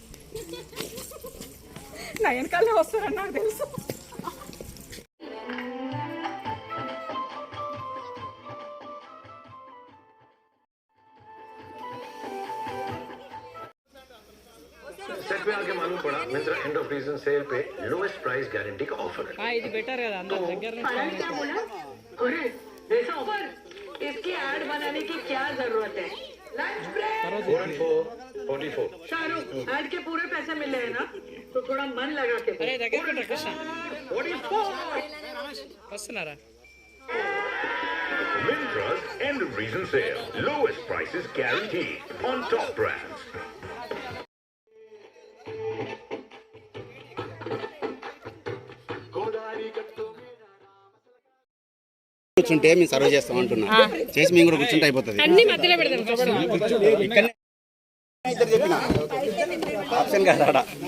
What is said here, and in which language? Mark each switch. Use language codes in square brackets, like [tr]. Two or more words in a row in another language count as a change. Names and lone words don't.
[te] నా వెనకాలే వస్తారని నాకు తెలుసు. [hi] सेट में आके मालूम पड़ा मिंत्रा [en] end of season sale [hi] पे [en] lowest price guarantee [hi] का ऑफर है। [te] ఇది బెటర్ కదా, అందరి దగ్గర [hi] अरे ऐसा ऑफर, इसकी ऐड बनाने की क्या जरूरत है? [en] 4 and 4, 44. [hi] शाहरुख ऐड के पूरे पैसे मिल रहे हैं ना तो थोड़ा मन लगा के [te] అరే దగ్గర పెట్టు కృష్ణ 44. వస్తున్నారా [en] Myntra's end of season sale. Lowest prices guaranteed on top brands. [te] కూర్చుంటే మేము సర్వ్ చేస్తాం అంటున్నా చేసి మేము కూడా కూర్చుంటే అయిపోతుంది ఇక్కడనే ఇద్దరు చెప్పిన ఆప్షన్ కాదు ఆడ